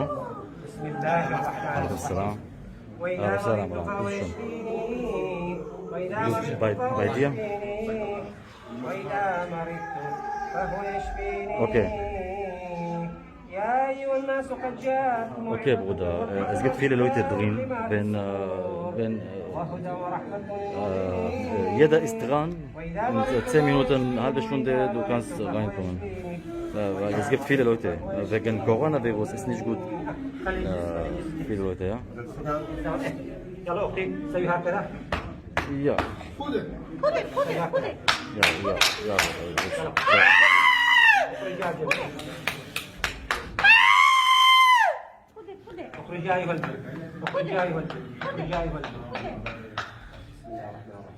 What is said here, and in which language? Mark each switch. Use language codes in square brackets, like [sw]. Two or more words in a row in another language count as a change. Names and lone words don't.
[ar] بسم الله الرحمن الرحيم. وإذا مرضت فهو يشفيني وإذا مرضت فهو يشفيني وإذا مرضت فهو يشفيني. يا أيها الناس قد جاءكم. [de] Okay, Bruder. Es gibt viele Leute drin. Wenn jeder ist dran, in 10 Minuten, eine halbe Stunde, du kannst reinkommen. Weil es gibt viele Leute. Wegen Coronavirus ist nicht gut. Viele Leute, ja? [ar] يلا أختي سوي هكذا. [de] Ja. Ja. [ar] اخرج يا ايها الجن. اخرج يا ايها الجن. اخرج يا ايها الجن. بسم الله الرحمن الرحيم.